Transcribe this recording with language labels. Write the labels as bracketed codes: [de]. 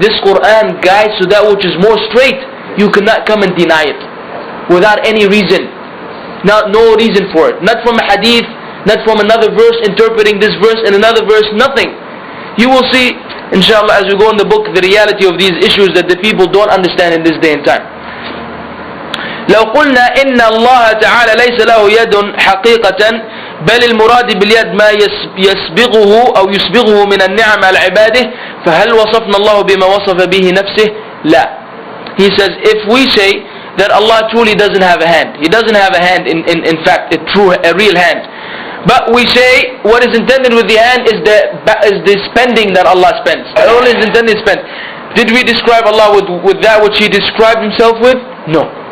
[en] This Quran guides to that which is more straight. You cannot come and deny it without any reason. No reason for it. Not from a hadith, not from another verse interpreting this verse in another verse, nothing. You will see, inshallah, as we go in the book, the reality of these issues that the people don't understand in this day and time. [ar] لو قلنا إن الله تعالى ليس له يد حقيقة بل المراد باليد ما يسبغه أو يسبغه من النعم على عباده فهل وصفنا الله بما وصف به نفسه؟ لا. [en] He says, if we say that Allah truly doesn't have a hand, He doesn't have a hand in fact, a real hand. But we say what is intended with the hand is the spending that Allah spends. Only is intended to spend. Did we describe Allah with that which He described Himself with? No.